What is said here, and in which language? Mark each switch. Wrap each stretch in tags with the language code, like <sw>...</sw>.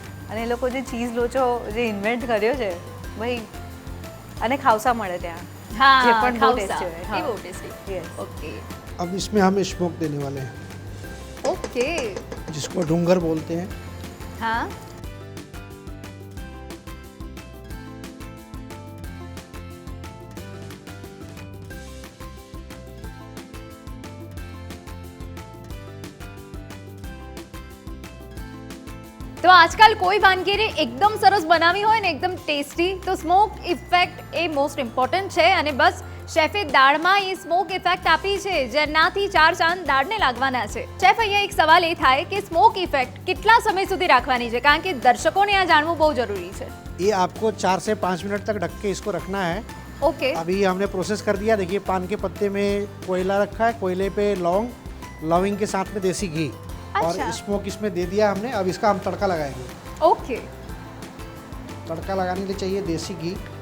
<gu>અને એ લોકો જે ચીઝ લોચો જે ઇન્વેન્ટ કર્યો છે ભાઈ, અને ખાવસા મળે ત્યાં. હા, જે પણ બહુ ખાવસા. tasty હોય. એ હા. બહુ ટેસ્ટી.</gu> <en>Yes. Okay</en> <hi>अब इसमें हम स्मोक देने वाले हैं,</hi> <en>Okay.</en> <hi>जिसको डूंगर बोलते हैं.</hi> <gu>હા, તો આજકાલ કોઈ વાનગીને એકદમ સરસ બનાવી હોય ને એકદમ ટેસ્ટી, તો સ્મોક ઇફેક્ટ એ મોસ્ટ ઇમ્પોર્ટન્ટ છે. અને બસ શેફે દાળમાં એ સ્મોક ઇફેક્ટ આપી છે જેનાથી 4 ચાંદ દાળને લાગવાના છે. શેફ, અહીંયા એક સવાલ એ થાય કે સ્મોક ઇફેક્ટ કેટલા સમય સુધી રાખવાની છે, કારણ કે દર્શકોને આ જાણવું બહુ જરૂરી છે.</gu> <hi>ये आपको 4 से 5 मिनट तक ढक के इसको रखना है.</hi> <en>Okay.</en> <hi>अभी हमने प्रोसेस कर दिया. देखिए पान के पत्ते में कोयला रखा है, कोयले पे लौंग, लौंग के साथ में देसी घी और अच्छा। स्मोक इसमें दे दिया हमने. अब इसका हम तड़का लगाएंगे.</hi> <en>Okay.</en> <hi>तड़का लगाने के लिए चाहिए देसी घी,</hi>